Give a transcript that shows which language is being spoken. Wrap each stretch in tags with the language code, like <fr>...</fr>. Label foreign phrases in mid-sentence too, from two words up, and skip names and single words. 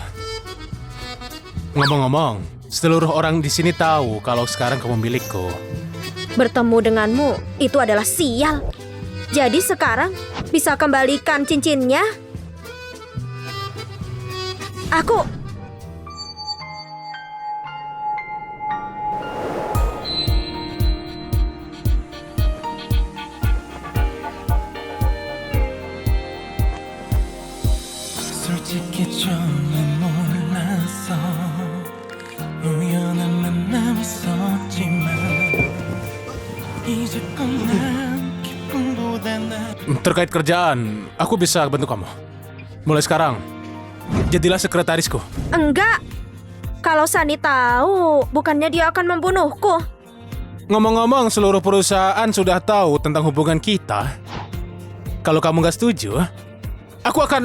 <id>Ngomong-ngomong, seluruh orang di sini tahu kalau sekarang kamu milikku. Bertemu denganmu itu adalah sial. Jadi sekarang bisa kembalikan cincinnya? Aku...</id> <ko>솔직히 처음엔 몰랐어 우연한 만남이 있었지만 이제껏 난 기쁨보다 나</ko> <id>Terkait kerjaan, aku bisa bantu kamu. Mulai sekarang, jadilah sekretarisku. Enggak. Kalau Sani tahu, bukannya dia akan membunuhku. Ngomong-ngomong, seluruh perusahaan sudah tahu tentang hubungan kita. Kalau kamu gak setuju, aku akan...</id>